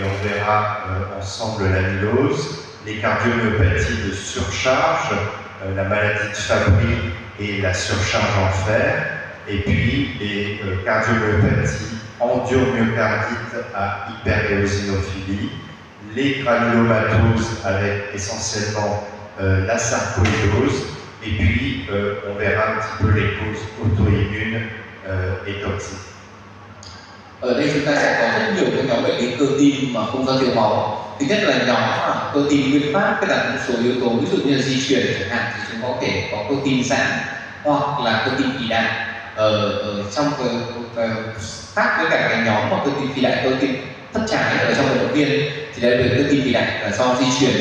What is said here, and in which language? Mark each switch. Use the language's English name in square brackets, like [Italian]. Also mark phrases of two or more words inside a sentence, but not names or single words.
[French] on verra ensemble l'amylose, les cardiomyopathies de surcharge, la maladie de Fabry et la surcharge en fer, et puis les cardiomyopathies endomyocardite à hyperéosinophilie, les granulomatoses avec essentiellement la sarcoïdose, et puis on verra un petit peu les causes auto-immunes et toxiques. [Vietnamese] Ở đây chúng ta sẽ có rất nhiều các nhóm bệnh lý cơ tim mà không do thiếu máu. Thứ nhất là nhóm cơ tim nguyên phát, tức là một số yếu tố ví dụ như là di truyền chẳng hạn, thì chúng có thể có cơ tim giãn hoặc là cơ tim phì đại. Ở trong khác với cả cái nhóm mà cơ tim phì đại, cơ tim thất trái ở trong vận động viên thì đây là cơ tim phì đại là do di truyền.